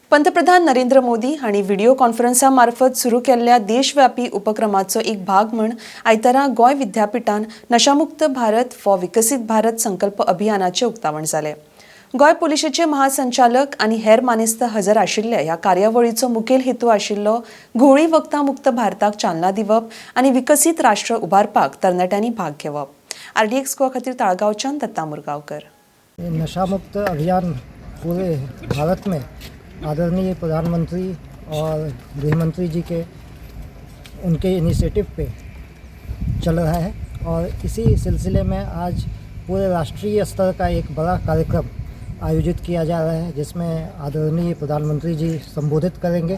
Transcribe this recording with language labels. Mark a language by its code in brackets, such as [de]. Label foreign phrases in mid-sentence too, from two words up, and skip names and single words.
[kok] पंतप्रधान नरेंद्र मोदी हांणी व्हिडिओ कॉन्फरन्सामार्फत सुरू केल्ल्या देशव्यापी उपक्रमाचो एक भाग म्हण आयतारा गोंय विद्यापीठान नशामुक्त भारत फॉर विकसित भारत संकल्प अभियानाचे उक्तावण जालें। गोंय पुलिशेचे महासंचालक आनी हेर मानेस्त हजर आशिल्ले ह्या कार्यावळीचो मुखेल हेतू आशिल्लो घुवळी वखदां मुक्त भारताक चालना दिवप आनी विकसीत राष्ट्र उबारपाक तरणाट्यांनी भाग घेवप। RDX गोवा खातीर ताळगांवच्यान दत्ता मुरगांवकर। [hi] नशा मुक्त अभियान पूरे भारत में आदरणीय प्रधानमंत्री और गृह मंत्री जी के उनके इनिशिएटिव पे चल रहा है और इसी सिलसिले में आज पूरे राष्ट्रीय स्तर का एक बड़ा कार्यक्रम आयोजित किया जा रहा है, जिसमें आदरणीय प्रधानमंत्री जी संबोधित करेंगे।